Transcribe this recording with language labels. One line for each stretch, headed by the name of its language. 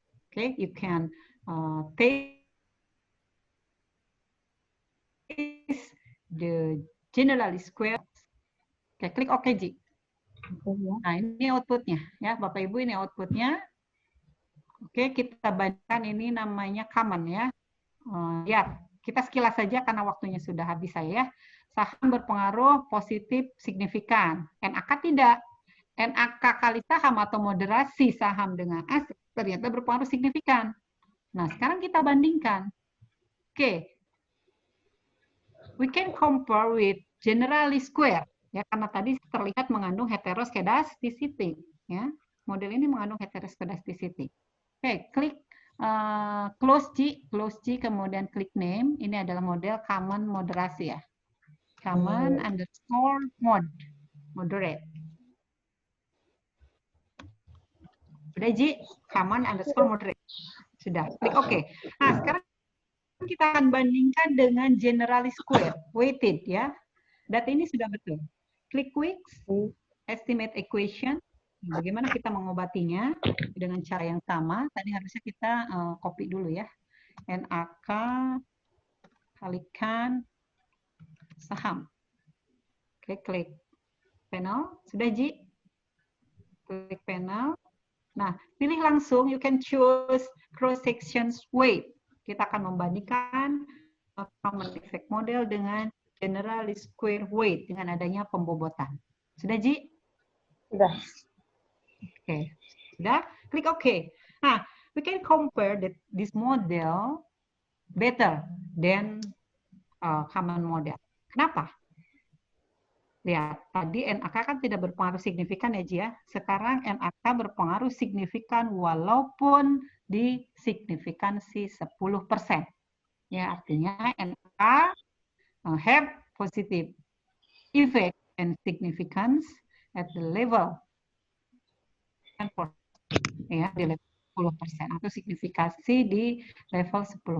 English: Okay, you can take the generally square.
Indonesian: Oke, klik OK, Ji. Nah, ini outputnya ya, Bapak Ibu, ini outputnya. Oke, kita bandingkan, ini namanya common ya. Lihat, kita sekilas saja karena waktunya sudah habis saya. Saham berpengaruh positif signifikan. NAK tidak. NAK kali saham atau moderasi saham dengan aset ternyata berpengaruh signifikan. Nah, sekarang kita bandingkan. Oke.
English: We can compare with generally square.
Indonesian: Ya, karena tadi terlihat mengandung heteroskedasticity. Ya, model ini mengandung heteroskedasticity. Oke, klik close G, kemudian klik name. Ini adalah model common moderasi ya. Common underscore moderate. Sudah, Ji? Common underscore moderate. Sudah, klik OK. Nah, sekarang kita akan bandingkan dengan generally square, weighted ya. Data ini sudah betul. Klik Quick, estimate equation. Bagaimana kita mengobatinya dengan cara yang sama. Tadi harusnya kita copy dulu ya. NAK kalikan saham. Oke, klik panel. Sudah, Ji? Klik panel. Nah, pilih langsung.
English: You can choose cross sections weight.
Indonesian: Kita akan membandingkan common effect model dengan generally square weight dengan adanya pembobotan. Sudah, Ji? Sudah. Oke. Sudah? Klik OK.
English: Nah, we can compare this model better than common model.
Indonesian: Kenapa? Lihat, tadi NAK kan tidak berpengaruh signifikan ya, Ji ya. Sekarang NAK berpengaruh signifikan walaupun di signifikansi 10%. Ya, artinya NAK
English: have positive effect and significance at the level 10%,
Indonesian: ya, di level 10% atau signifikasi di level 10%.